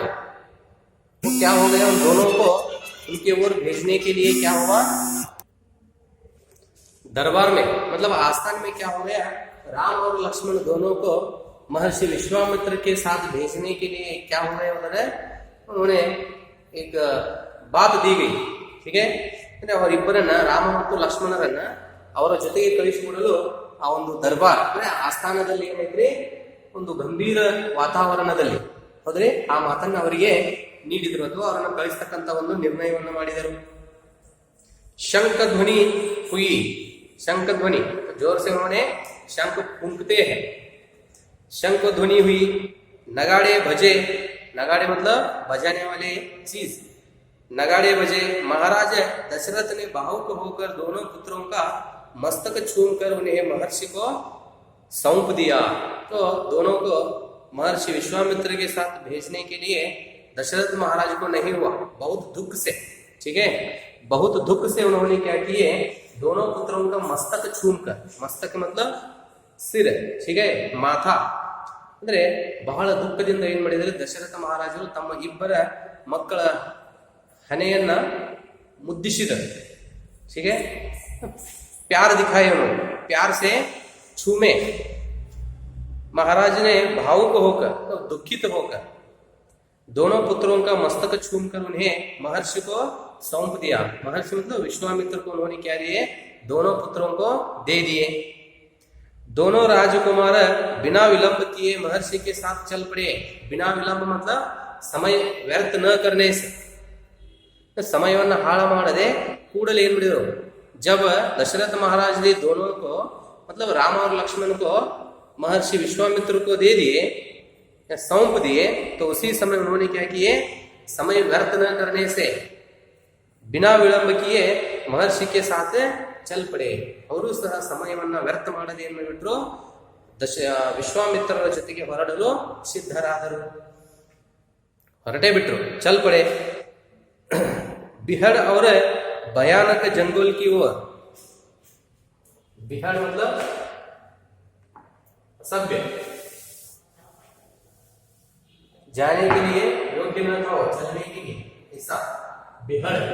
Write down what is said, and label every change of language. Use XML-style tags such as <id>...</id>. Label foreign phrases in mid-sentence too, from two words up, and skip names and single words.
<hi>तो क्या हो गया, उन दोनों को उनके ओर भेजने के लिए क्या हुआ, दरबार में मतलब आस्थान में क्या हो गया, राम और लक्ष्मण दोनों को महर्षि विश्वामित्र के साथ भेजने के लिए क्या हो गया, उधर उन्होंने एक बात दी गई, ठीक है।</hi> <kn>ಅವರಿಬ್ಬರನ್ನ ರಾಮ ಮತ್ತು ಲಕ್ಷ್ಮಣರನ್ನ ಅವರ ಜೊತೆಗೆ ಕಳಿಸಿಕೊಡಲು ಆ ಒಂದು ದರ್ಬಾರ್ ಅಂದ್ರೆ ಆಸ್ಥಾನದಲ್ಲಿ ಏನೈತ್ರಿ, ಒಂದು ಗಂಭೀರ ವಾತಾವರಣದಲ್ಲಿ ಹೋದ್ರೆ ಆ ಮಾತನ್ನ ಅವರಿಗೆ ನೀಡಿದ್ರು ಅಥವಾ ಅವರನ್ನು ಕಳಿಸ್ತಕ್ಕಂಥ ಒಂದು ನಿರ್ಣಯವನ್ನು ಮಾಡಿದರು।</kn> <hi>शंख ध्वनि हुई, शंख ध्वनि जोर से उन्होंने शंख फूंकते हैं, शंख ध्वनि हुई। नगाड़े बजे, नगाड़े मतलब बजाने वाले चीज, नगाड़े बजे। महाराज दशरथ ने भावुक होकर दोनों पुत्रों का मस्तक छूकर उन्हें महर्षि को सौंप दिया। तो दोनों को महर्षि विश्वामित्र के साथ भेजने के लिए दशरथ महाराज को नहीं हुआ, बहुत दुख से, ठीक है। बहुत दुख से उन्होंने क्या किए, दोनों पुत्रों का मस्तक छूमकर, मस्तक मतलब सिर, ठीक है,</hi> <kn>ಮಾಥಾ ಅಂದ್ರೆ ಬಹಳ ದುಃಖದಿಂದ ಏನ್ ಮಾಡಿದರೆ ದಶರಥ ಮಹಾರಾಜರು ತಮ್ಮ ಇಬ್ಬರ ಮಕ್ಕಳ ಹಣೆಯನ್ನ ಮುದ್ದಿಸಿದರು.</kn> <hi>ठीक है, प्यार दिखाए उन्होंने, प्यार से छूमे. महाराज ने भावुक होकर तो दुखित होकर दोनों पुत्रों का मस्तक छूमकर उन्हें महर्षि को सौंप दिया. महर्षि मतलब विश्वामित्र को उन्होंने क्या दिए, दोनों पुत्रों को दे दिए. दोनों राजकुमार बिना विलंब किए महर्षि के साथ चल पड़े. बिना विलंब मतलब समय व्यर्थ न करने से,</hi> <kn>ಸಮಯವನ್ನು ಹಾಳು ಮಾಡದೆ ಕೂಡಲೇ ಏನ್ ಮಾಡಿದ್ರು,</kn> <hi>जब दशरथ महाराज ने दोनों को मतलब राम और लक्ष्मण को महर्षि विश्वामित्र को दे दिए या सौंप दिए, तो उसी समय उन्होंने क्या किए, समय व्यर्थ न करने से बिना विलंब किए महर्षि के साथ चल पड़े.</hi> <kn>ಅವರು ಸಹ ಸಮಯವನ್ನ ವ್ಯರ್ಥ ಮಾಡದೆ ಏನು ಮಾಡಿಬಿಟ್ರು, ವಿಶ್ವಾಮಿತ್ರರ ಜೊತೆಗೆ ಹೊರಡಲು ಸಿದ್ಧರಾದರು, ಹೊರಟೇ ಬಿಟ್ರು,</kn> <hi>चल पड़े. बिहड़ और भयानक जंगल की ओर. बिहड़ मतलब असभ्य, जाने के लिए योग्य न था, चलने के लिए ऐसा बिहड़.</hi>